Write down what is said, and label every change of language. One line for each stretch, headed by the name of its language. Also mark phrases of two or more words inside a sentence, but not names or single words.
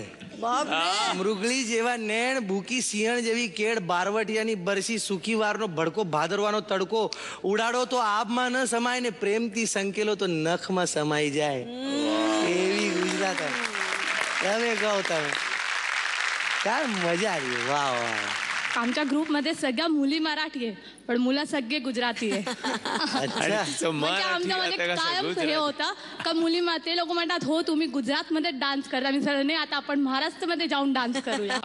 Gujarati: મૃગળી જેવા નેણ ભૂખી સિંહણ જેવી કેડ. બારવટિયાની બરસી સુખી વારનો ભડકો ભાદરવાનો તડકો ઉડાડો તો આબમાં ન સમાય ને પ્રેમથી સંકેલો તો નખમાં સમાઈ જાય. એવી ગુજરાત. તમે કહો તમે
Marathi: काय मजा आली. वा वा. आमच्या ग्रुपमध्ये सगळ्या मुली मराठी आहे पण मुलं सगळे गुजराती आहे. म्हणजे आमच्यामध्ये कायम हे होतं का मुली ते लोक म्हणतात हो तुम्ही गुजरातमध्ये डान्स करता. मी सर नाही आता आपण महाराष्ट्रामध्ये जाऊन डान्स करूया.